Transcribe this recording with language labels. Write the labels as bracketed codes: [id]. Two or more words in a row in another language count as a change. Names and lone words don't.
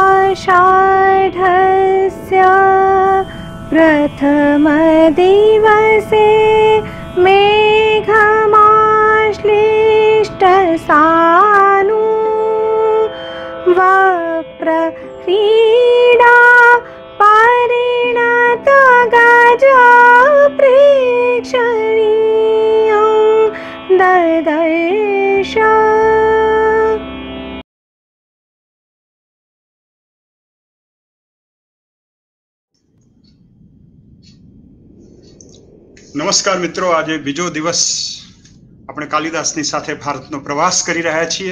[sa] आषाढस्य प्रथम दिवसे मेघमाश्लिष्ट सानु वप्रक्रीडा परिणत गज प्रेक्षणीयं ददर्श। [gu] નમસ્કાર મિત્રો, આજે બીજો દિવસ આપણે કાલિદાસની સાથે ભારતનો પ્રવાસ કરી રહ્યા છીએ.